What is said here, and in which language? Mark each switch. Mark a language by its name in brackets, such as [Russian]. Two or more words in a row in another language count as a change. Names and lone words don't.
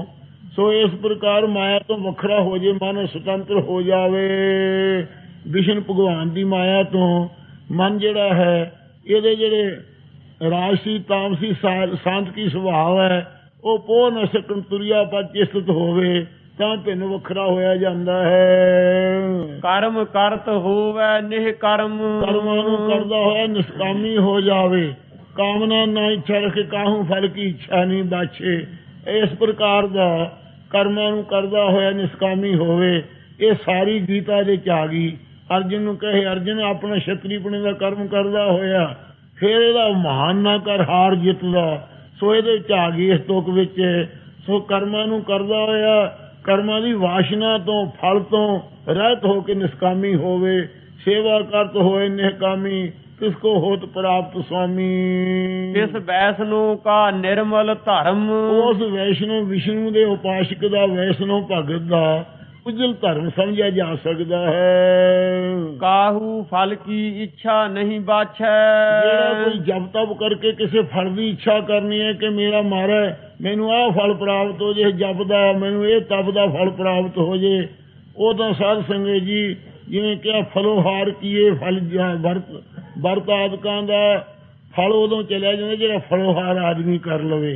[Punjabi] ਸੋ ਇਸ ਪ੍ਰਕਾਰ ਮਾਇਆ ਤੋਂ ਵੱਖਰਾ ਹੋ ਜੇ, ਮਨ ਸੁਤੰਤਰ ਹੋ ਜਾਵੇ ਵਿਸ਼ਨ ਭਗਵਾਨ ਦੀ ਮਾਇਆ ਤੋਂ। ਮਨ ਜਿਹੜਾ ਹੈ ਇਹਦੇ ਜਿਹੜੇ ਰਾਜਸੀ ਤਾਮਸੀ ਸਾਂਤਕੀ ਸੁਭਾਅ ਹੈ, ਉਹ ਪੋਹ ਨਾ ਸਕਣ ਤੁਰਿਆ ਪਰ ਚਿਸਤ ਹੋਵੇ ਤਾਂ ਭਿੰਨ ਵੱਖਰਾ ਹੋਇਆ ਜਾਂਦਾ ਹੈ। [Hindi] कर्म करत होवे निह कर्म। [Punjabi] ਕਰਮਾਂ ਨੂੰ ਕਰਦਾ ਹੋਇਆ ਨਿਸ਼ਕਾਮੀ ਹੋ ਜਾਵੇ, ਕਾਮਨਾ ਨਾ ਇੱਛਾ ਰੱਖੇ, ਕਾਹੂ ਫਲ ਕੀ ਇੱਛਾ ਨਹੀਂ ਬਾਛੇ। ਇਸ ਪ੍ਰਕਾਰ ਦਾ ਕਰਮਾਂ ਨੂੰ ਕਰਦਾ ਹੋਇਆ ਨਿਸ਼ਕਾਮੀ ਹੋਵੇ। ਇਹ ਸਾਰੀ ਗੀਤਾ ਦੇ ਚ ਆ ਗਈ। ਅਰਜਨ ਨੂੰ ਕਹੇ, ਅਰਜਨ ਆਪਣਾ ਛਤਰੀਪਣੇ ਦਾ ਕਰਮ ਕਰਦਾ ਹੋਇਆ, ਫਿਰ ਇਹਦਾ ਮਹਾਨ ਨਾ ਕਰ ਹਾਰ ਜਿੱਤਦਾ। ਸੋ ਇਹਦੇ ਚ ਆ ਗਈ ਇਸ ਤੁਕ ਵਿੱਚ। ਸੋ ਕਰਮਾਂ ਨੂੰ ਕਰਦਾ ਹੋਇਆ, ਕਰਮਾਂ ਦੀ ਵਾਸ਼ਨਾ ਤੋਂ ਫਲ ਤੋਂ ਰਹਿਤ ਹੋ ਕੇ ਨਿਸ਼ਕਾਮੀ ਹੋਵੇ। ਸੇਵਾ ਕਰਤ ਹੋਏ ਨਿਹਕਾਮੀ, ਕਿਸਕੋ ਹੋਤ ਪ੍ਰਾਪਤ ਸੁਆਮੀ। [Hindi] जिस वैष्णो का निर्मल धर्म। [Punjabi] ਉਸ ਵੈਸ਼ਨੋ ਵਿਸ਼ਨੂੰ ਦੇ ਉਪਾਸ਼ਕ ਦਾ, ਵੈਸ਼ਨੋ ਭਗਤ ਦਾ ਉਜਲ ਧਰਮ ਸਮਝਿਆ ਜਾ ਸਕਦਾ ਹੈ। [Hindi] काहू फल की इच्छा नहीं बाछै। [Punjabi] ਜਿਹੜਾ ਕੋਈ ਜਪ ਤਪ ਕਰਕੇ ਕਿਸੇ ਫਲ ਦੀ ਇੱਛਾ ਕਰਨੀ ਹੈ ਕਿ ਮੇਰਾ ਮਾਰਾ ਮੈਨੂੰ ਆਹ ਫਲ ਪ੍ਰਾਪਤ ਹੋ ਜੇ, ਜਪ ਦਾ ਮੈਨੂੰ ਇਹ ਤਪ ਦਾ ਫਲ ਪ੍ਰਾਪਤ ਹੋ ਜੇ, ਉਹ ਤਾਂ ਸਾਧ ਸੰਗਤ ਜੀ ਜਿਵੇਂ ਕਿਹਾ ਫਲੋਹਾਰ ਕੀਏ ਫਲ ਵਰਤ ਆਦਿਕਾਂ ਦਾ ਫਲ ਉਦੋਂ ਚਲਿਆ ਜਾਂਦਾ ਜਿਹੜਾ ਫਲੋਹਾਰ ਆਦਮੀ ਕਰ ਲਵੇ।